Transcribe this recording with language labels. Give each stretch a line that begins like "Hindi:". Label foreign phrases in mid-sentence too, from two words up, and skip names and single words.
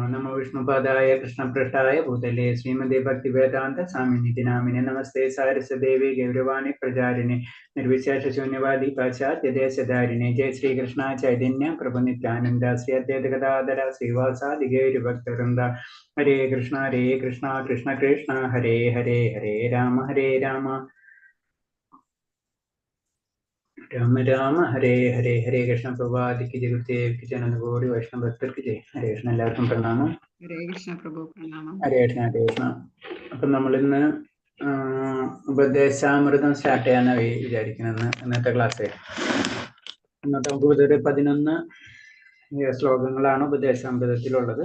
Sanskrit: നമോ വിഷ്ണുപാദായ കൃഷ്ണപൃഷ്ഠായ ഭൂതലേ ശ്രീമതി ഭക്തിവേദാന്ത സ്വാമിനിധി നാമിനെ നമസ്തേ സാരസദേവി ഗൗരവാണി പ്രചാരിണി നിർവിശേഷ ശൂന്യവാദി പാശ്ചാത്യദേശധാരിണി. ജയ ശ്രീകൃഷ്ണ ചൈതന്യ പ്രഭു നിത്യാനന്ദ ശ്രീ അദ്വൈത ഗദാധര ശ്രീവാസാദി ഗൗരഭക്തവൃന്ദ. ഹരേ കൃഷ്ണ കൃഷ്ണ കൃഷ്ണ ഹരേ ഹരേ, ഹരേ രാമ राम राम हरे हरे.
Hindi: हरे कृष्ण प्रभात की जय, गुरुदेव की जय, गौरी वैष्णव भक्तर की जय. हरे कृष्ण.
Malayalam: എല്ലാവർക്കും പ്രണാമം. ഹരേ കൃഷ്ണ പ്രഭു, പ്രണാമം. ഹരേ കൃഷ്ണ, ഹരേ കൃഷ്ണ. അപ്പൊ നമ്മളിന്ന് ഉപദേശാമൃതം സ്റ്റാർട്ട് ചെയ്യാനാണ് വിചാരിക്കുന്നത്. ഇന്നത്തെ ക്ലാസ് ഇന്നത്തെ നമുക്ക് ഇതൊരു 11 ശ്ലോകങ്ങളാണ് ഉപദേശാമൃതത്തിലുള്ളത്.